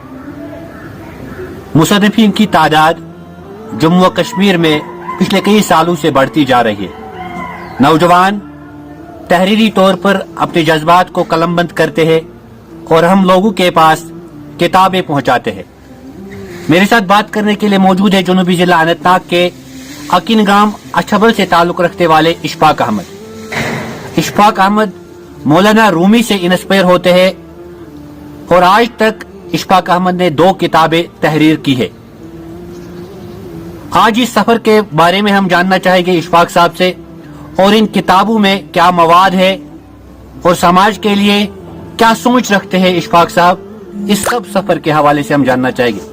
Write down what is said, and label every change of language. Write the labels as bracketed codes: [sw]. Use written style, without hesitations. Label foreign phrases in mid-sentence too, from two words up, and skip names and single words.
[ur] مصنفین کی تعداد جموں و کشمیر میں پچھلے کئی سالوں سے بڑھتی جا رہی ہے. نوجوان تحریری طور پر اپنے جذبات کو قلم بند کرتے ہیں اور ہم لوگوں کے پاس کتابیں پہنچاتے ہیں. میرے ساتھ بات کرنے کے لیے موجود ہے جنوبی ضلع اننت ناگ کے اکن گام اچھبل سے تعلق رکھنے والے اشفاق احمد. اشفاق احمد مولانا رومی سے انسپائر ہوتے ہیں اور آج تک اشفاق احمد نے 2 کتابیں تحریر کی ہے. آج اس سفر کے بارے میں ہم جاننا چاہیں گے اشفاق صاحب سے، اور ان کتابوں میں کیا مواد ہے اور سماج کے لیے کیا سوچ رکھتے ہیں اشفاق صاحب، اس سب سفر کے حوالے سے ہم جاننا چاہیں گے.